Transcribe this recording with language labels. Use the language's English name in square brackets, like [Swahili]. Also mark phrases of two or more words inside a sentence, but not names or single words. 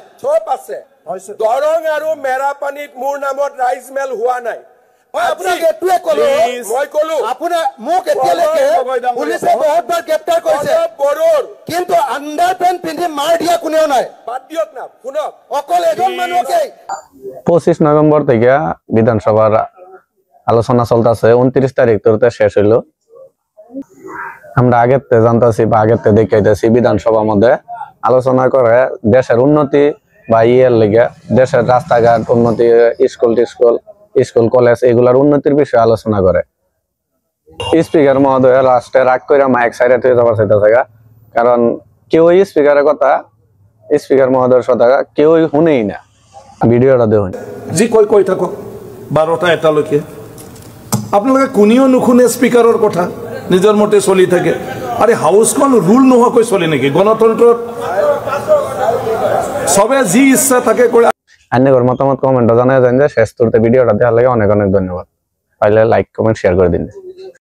[Assamese] চব আছে দৰং আৰু মেৰাপানীত মোৰ নামত ৰাইজ মেল হোৱা নাই আপোনাক এটোৱে ক'লো মই ক'লো আপোনাৰ মোক এতিয়ালৈকে পুলিচে বহুতবাৰ গ্ৰেপ্তাৰ কৰিছে বড়োৰ কিন্তু [English] under pant [Assamese] পিন্ধি মাৰ দিয়া কোনেও নাই বাদ দিয়ক না শুনক অকল এজন মানুহকে [Bangla] 25 নভেম্বর থেকে বিধানসভার আলোচনা চলতেছে 29 তারিখ তোরতে শেষ হইলো আমরা আগেতে জানতাছি বা আগেতে দেখাইতেছি বিধানসভার মধ্যে আলোচনা করে দেশের উন্নতি বা ইয়ের লেগে দেশের রাস্তাঘাট উন্নতি স্কুল কলেজ এগুলার উন্নতির বিষয়ে আলোচনা করে স্পিকার মহোদয় লাস্টে রাগ করে মাইক সাইডে হয়ে যাবার চাইতেছে কারণ কেউ স্পিকারের কথা স্পিকার মহোদয়ের কথা কেউ শুনেই না ভিডিওটা দেখুন [Assamese] জি কৈ থাকক 12টা এটালৈকে আপোনালোকে কোনেও নুশুনে স্পিকাৰৰ কথা নিজৰ মতে চলি থাকে আরে হাউসখন রুল নোহোৱাকৈ চলে নেকি গণতন্ত্ৰত সবে যি ইচ্ছা থাকে করে [Bangla] আইনের মতামত কমেন্টে জানায় দেন যে শেষ তুলতে ভিডিওটা দেখার লাগে অনেক অনেক ধন্যবাদ পাইলে [English] like comment share [Bangla] করে দিন